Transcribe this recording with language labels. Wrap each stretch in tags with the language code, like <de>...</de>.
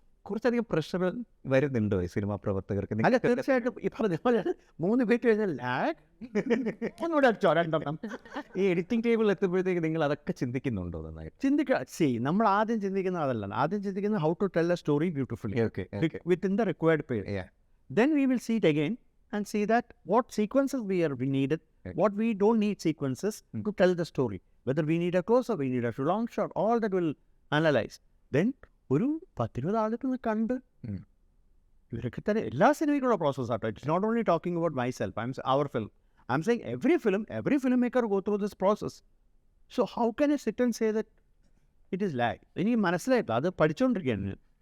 <ml>കുറച്ചധികം പ്രഷർ വരുന്നുണ്ടോ ഈ സിനിമാ പ്രവർത്തകർക്ക്? അല്ല, തീർച്ചയായിട്ടും ഈ പറഞ്ഞ പോലെ 3 ഫീറ്റ് കഴിഞ്ഞാൽ ലാഗ് ഒന്നുകൂടെ അടിച്ചോ, 2 ഈ എഡിറ്റിംഗ് ടേബിൾ എത്തുമ്പോഴത്തേക്ക് നിങ്ങൾ അതൊക്കെ ചിന്തിക്കുന്നുണ്ടോ? നന്നായിട്ട് നമ്മൾ ആദ്യം ചിന്തിക്കുന്ന അതല്ല. ആദ്യം ചിന്തിക്കുന്നത്</ml> <en>How to tell a story beautifully within the required period. Then we will see it again and see that what sequences we needed, what we don't need sequences to tell the story. Whether we need a close-up, we need a long shot, all that will analyze.</en> <ml>Then ഒരു 10-20 ആളുകൾ കണ്ട് ഇവരൊക്കെ തന്നെ എല്ലാ സിനിമയ്ക്കുള്ള process ആട്ടോ.</ml> <en>It's not only talking about myself, our film. I'm saying every filmmaker go through this process. So how can I sit and say that it is lag?</en> <ml>എനിക്ക് മനസ്സിലായിട്ടില്ല, അത് പഠിച്ചുകൊണ്ടിരിക്കുകയാണ്.</ml>